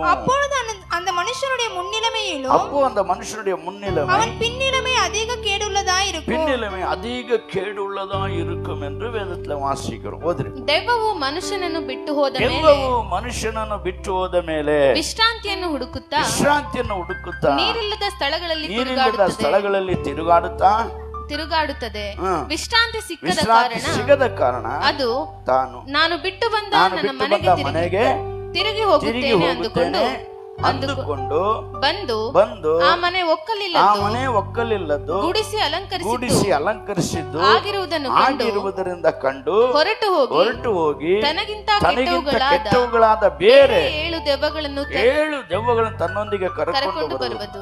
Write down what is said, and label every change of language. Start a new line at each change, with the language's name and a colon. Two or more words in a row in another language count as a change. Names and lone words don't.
Tamil: அப்பொழுது அந்த மனுஷனுடைய முன்னிலைமையிலும் அவன் பின்னிலைமை அதிக கேடுள்ளதா இருக்கும் என்று வேதத்துல வாசிக்கிறோம்.
Kannada: ದೆವ್ವವು ಮನುಷ್ಯನನ್ನು ಬಿಟ್ಟು ಹೋದ ಮೇಲೆ ವಿಶ್ರಾಂತಿಯನ್ನು ಹುಡುಕುತ್ತಾ ನೀರಿಲ್ಲದ ಸ್ಥಳಗಳಲ್ಲಿ ತಿರುಗಾಡುತ್ತದೆ. ವಿಶ್ರಾಂತಿ ಸಿಗದ ಕಾರಣ ಅದು ನಾನು ಬಿಟ್ಟು ಬಂದ ನನ್ನ ಮನೆಗೆ ತಿರುಗಿ ಹೋಗುತ್ತೇನೆ ಅಂದುಕೊಂಡು ಬಂದು ಆ ಮನೆ ಒಕ್ಕಲಿಲ್ಲದ್ದು ಗುಡಿಸಿ ಅಲಂಕರಿಸಿದ್ದು ಆಗಿರುವುದರಿಂದ ಕಂಡು ಹೊರಟು ಹೋಗಿ ತನಗಿಂತ ಕೆಟ್ಟವುಗಳಾದ ಬೇರೆ 7 ದೆವ್ವಗಳನ್ನು ತನ್ನೊಂದಿಗೆ ಕರೆಕೊಂಡು ಬರುವುದು.